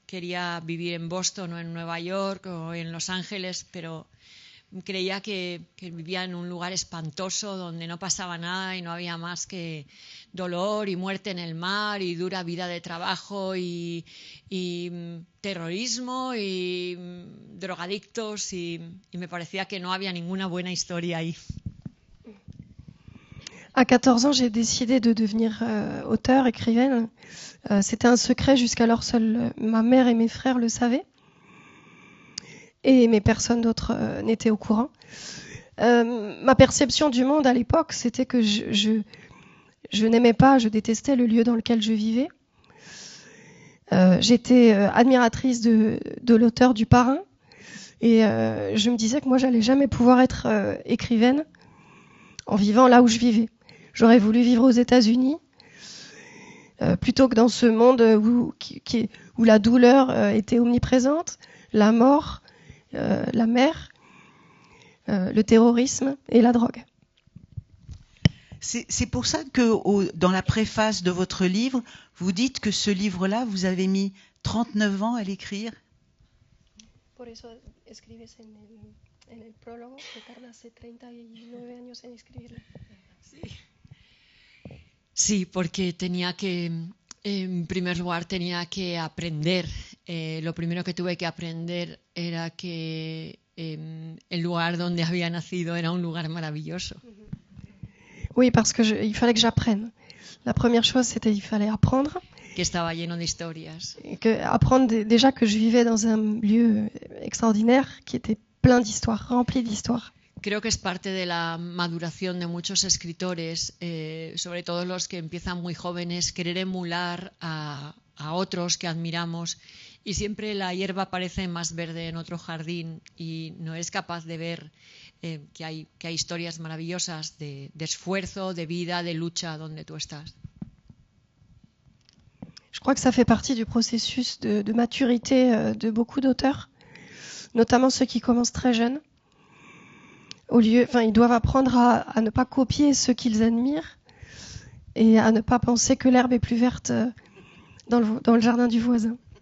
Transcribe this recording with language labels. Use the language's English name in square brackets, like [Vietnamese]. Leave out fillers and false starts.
[Spanish] Quería vivir en Boston o en Nueva York o en Los Ángeles, pero creía que vivía en un lugar espantoso donde no pasaba nada y no había más que dolor y muerte en el mar y dura vida de trabajo y terrorismo y drogadictos y me parecía que no había ninguna buena historia ahí. [French] À 14 ans, j'ai décidé de devenir auteure, écrivaine. C'était un secret jusqu'alors, seule ma mère et mes frères le savaient. Mais personne d'autre n'était au courant. Ma perception du monde à l'époque, c'était que je n'aimais pas, je détestais le lieu dans lequel je vivais. J'étais admiratrice de l'auteur du Parrain et je me disais que moi, j'allais jamais pouvoir être écrivaine en vivant là où je vivais. J'aurais voulu vivre aux États-Unis plutôt que dans ce monde où la douleur était omniprésente, la mort, la mer, le terrorisme et la drogue. C'est pour ça que dans la préface de votre livre, vous dites que ce livre-là, vous avez mis 39 ans à l'écrire. [Spanish] Por eso escribes en el prólogo que tardaste 39 años en escribirlo. Sí, porque tenía que, en primer lugar, tenía que aprender. Lo primero que tuve que aprender era que el lugar donde había nacido era un lugar maravilloso. [French] Oui, parce que il fallait que j'apprenne. La première chose, c'était qu'il fallait apprendre. [Spanish] Que estaba lleno de historias. [French] Et apprendre déjà que je vivais dans un lieu extraordinaire qui était plein d'histoires, rempli d'histoires. [Spanish] Creo que es parte de la maduración de muchos escritores, sobre todo los que empiezan muy jóvenes, querer emular a otros que admiramos y siempre la hierba parece más verde en otro jardín y no eres capaz de ver que hay historias maravillosas de esfuerzo, de vida, de lucha donde tú estás. [French] Je crois que ça fait partie du processus de maturité de beaucoup d'auteurs, notamment ceux qui commencent très jeunes. Ils doivent apprendre à ne pas copier ceux qu'ils admirent et à ne pas penser que l'herbe est plus verte dans le jardin du voisin.